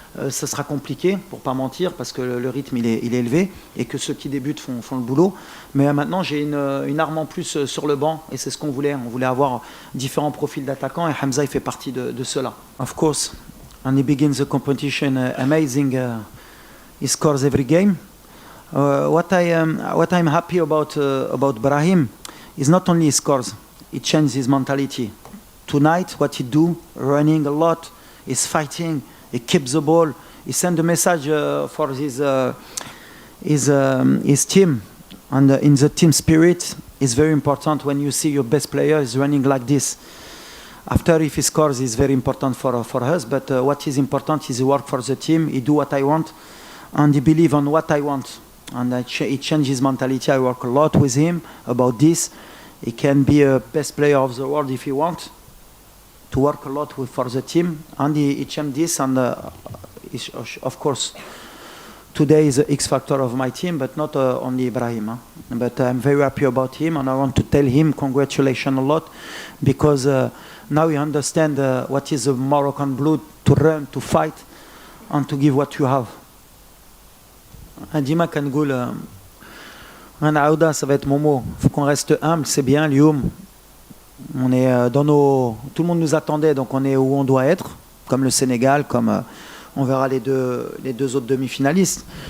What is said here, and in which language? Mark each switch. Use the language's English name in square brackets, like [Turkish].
[French] Ce sera compliqué, pour ne pas mentir, parce que le rythme il est élevé et que ceux qui débutent font le boulot. Mais maintenant, j'ai une arme en plus sur le banc et c'est ce qu'on voulait. On voulait avoir différents profils d'attaquants et Hamza il fait partie de cela. [English] Of course, and he begins the competition amazing He scores every game. What I'm happy about Brahim is not only he scores, he changes his mentality. Tonight, what he do, running a lot, he's fighting, he keeps the ball, he send a message for his team, and in the team spirit is very important when you see your best player is running like this. After, if he scores, is very important for us, but what is important is he work for the team, he do what I want, and he believe on what I want. And he changed his mentality. I work a lot with him about this. He can be a best player of the world if he wants to work a lot for the team. And he changed this. And of course, today is the X factor of my team, but not only Ibrahim. Huh? But I'm very happy about him, and I want to tell him congratulations a lot, because now you understand what is the Moroccan blood, to run, to fight, and to give what you have. [Arabic] ديما كنقول انا عاوده [French] ça va être mon mot, faut qu'on reste humble, c'est bien Lyoum, on est dans nos, tout le monde nous attendait, donc on est où on doit être, comme le Sénégal, comme on verra les deux autres demi-finalistes.